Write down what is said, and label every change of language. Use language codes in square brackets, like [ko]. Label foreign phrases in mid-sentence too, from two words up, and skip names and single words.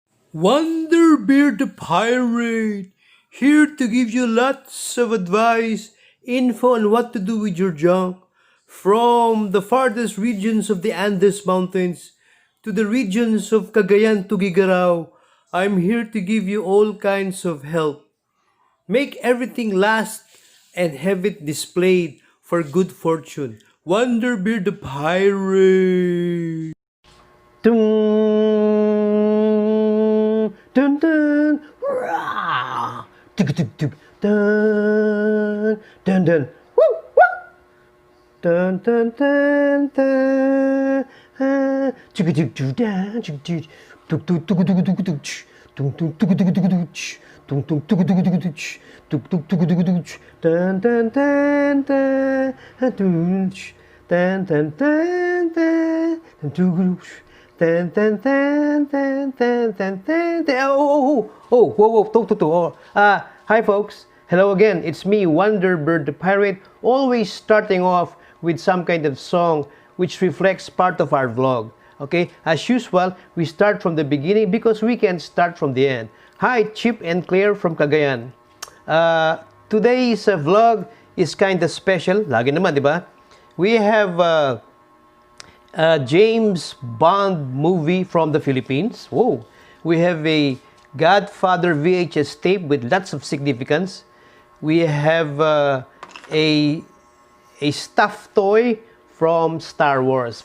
[en] Wonderbeard the Pirate, here to give you lots of advice, info on what to do with your junk, from the farthest regions of the Andes Mountains to the regions of Cagayan to Gigarao. I'm here to give you all kinds of help. Make everything last and have it displayed for good fortune. Wonderbeard the Pirate. Dun, dun, dun, rah, tuk, tuk, tuk, dun, dun, dun, woo, woo, dun, dun, dun, dun, tuk, tuk, tuk, dun, tuk, tuk, tuk, tuk, tuk, tuk, tuk, tuk, ch, tuk, tuk, tuk, tuk, tuk, tuk, ch, tuk, tuk, tuk, tuk, tuk, tuk, ch, tuk, tuk, tuk, tuk, tuk, ch, dun, dun, dun, dun, dun, ch, dun, dun, dun, dun, dun, Ten, ten, ten, ten, ten, ten, ten, ten. Whoa, whoa, oh. Hi, folks. Hello again. It's me, Wonderbird the Pirate, always starting off with some kind of song which reflects part of our vlog. Okay, as usual, we start from the beginning because we can start from the end. Hi, Chip and Claire from Cagayan. Today's vlog is kind of special. [tl] Lagi naman, di ba? [en] We have James Bond movie from the Philippines. Whoa! We have a Godfather VHS tape with lots of significance. We have a stuffed toy from Star Wars.